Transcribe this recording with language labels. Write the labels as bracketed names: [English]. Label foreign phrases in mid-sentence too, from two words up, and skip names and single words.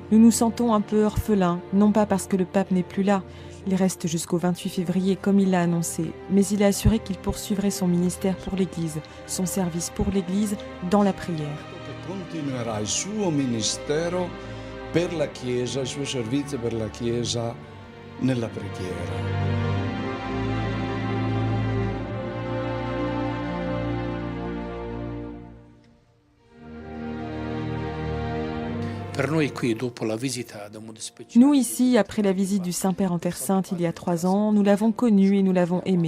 [French] Nous nous sentons un peu orphelins, non pas parce que le pape n'est plus là. Il reste jusqu'au 28 février comme il l'a annoncé, mais il a assuré qu'il poursuivrait son ministère pour l'Église, son service pour l'Église dans la prière. [Italian] Continuerà il suo ministero per la Chiesa, il suo servizio per la Chiesa nella preghiera. [French] Nous ici, après la visite du Saint-Père en Terre Sainte il y a 3 ans, nous l'avons connu et nous l'avons aimé.